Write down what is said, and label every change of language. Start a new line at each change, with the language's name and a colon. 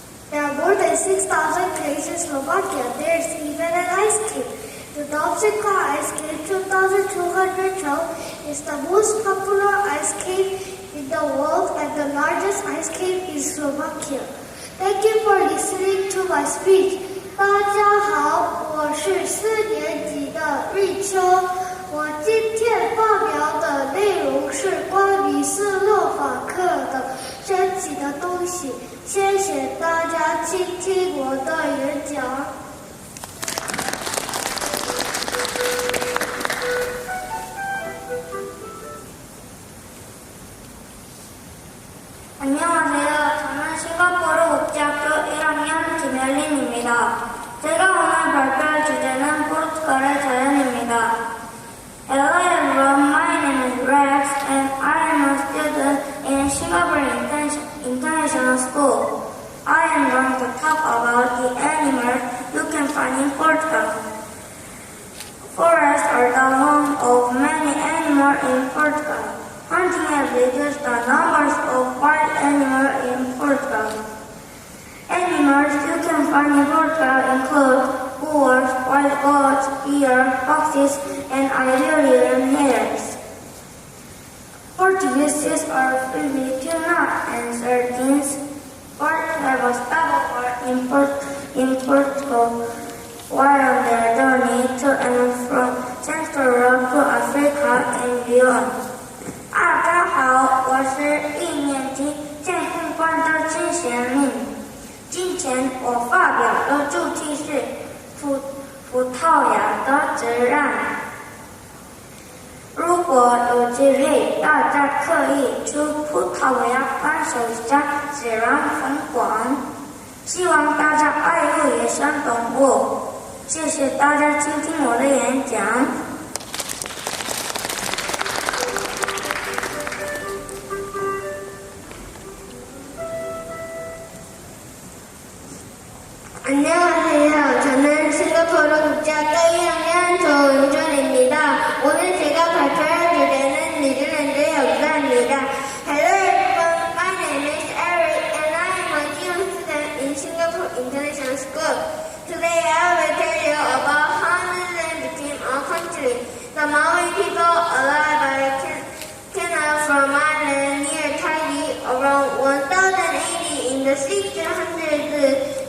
English: There are more than 6,000 caves in Slovakia. There is even an ice cave. The Dobšinská Ice Cave 2212 is the most popular ice cave in the world and the largest ice cave in Slovakia. Thank you for listening to my speech.
Chinese: 大家好，我是4年级的瑞秋。我今天发表的内容是关于斯洛伐克的神奇的东西。谢谢大家倾听我的演讲。
Korean: 안녕하세요. 저는 싱가포르 국제학교 1학년 김열린입니다. 제가 오늘 발표할 주제는 포르투갈의 자연입니다.
English: Hello everyone, my name is Rex and I am a student in Singapore International School. I am going to talk about the animals you can find in Portugal. Forests are the home of many animals in Portugal. Hunting has reduced the numbers of wild animals in Portugal. carnivores that include boars, wild goats, deer, foxes, and Iberian hares. Portuguese are filled with tuna and sardines. Birds have a stopover in Portugal while on their journey to and from Central to Africa and beyond.
Chinese: 大家好，我是一年级建护班的金贤敏。今天我发表的主题是葡萄牙的自然。如果有机会，大家可以去葡萄牙感受一下自然风光。希望大家爱护野生动物。谢谢大家倾听我的演讲。
Korean: 안녕하세요. 저는 싱가포르 국제학교 1학년 조은준입니다. 오늘 제가 발표할 주제는 뉴질랜드의 역사입니다.
English: Hello everyone, my name is Eric and I am a young student in Singapore International School. Today I will tell you about how New Zealand became a country. The Maori people alive by canal from island near Tahiti around 1080 in the 1600s.